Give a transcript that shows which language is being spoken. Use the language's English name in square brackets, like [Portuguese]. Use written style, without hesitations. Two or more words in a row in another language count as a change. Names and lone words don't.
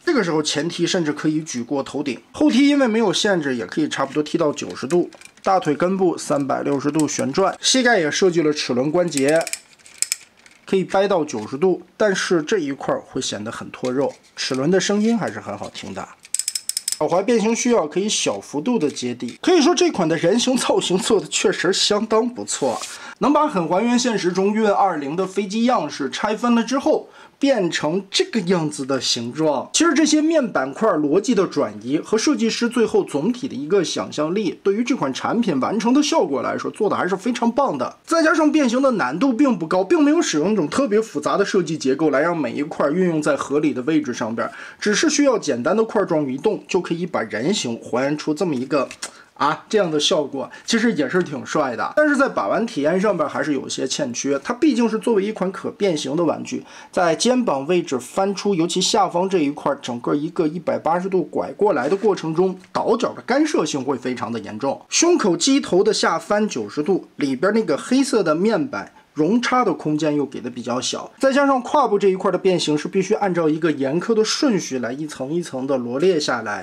[Chinese] 這個時候前踢甚至可以舉過頭頂，後踢因為沒有限制，也可以差不多踢到90度。大腿根部360度旋轉，膝蓋也設計了齒輪關節。可以掰到90度，但是這一塊會顯得很脫肉，齒輪的聲音還是很好聽的。脚踝变形需要可以小幅度的接地，可以說这款的人形造型做的確實相當不錯，能把很還原現實中運20的飛機樣式拆分了之後，變成這個樣子的形狀。其實這些面板塊邏輯的轉移和設計師最後總體的一個想象力，對於這款產品完成的效果來說，做的還是非常棒的。再加上變形的難度並不高，並沒有使用一種特別複雜的設計結構來讓每一塊運用在合理的位置上邊，只是需要簡單的塊狀移動，就可以把人形還原出這麼一個這樣的效果，其實也是挺帥的，但是在把玩體驗上邊還是有些欠缺。它畢竟是作為一款可变形的玩具，在肩膀位置翻出，尤其下方这一塊，整個一個180度拐過來的過程中，倒角的干涉性會非常的嚴重。胸口機頭的下翻90度，裡邊那個黑色的面板容差的空間又給的比較小，再加上胯部這一塊的變形是必須按照一個嚴苛的順序來一層一層的羅列下來。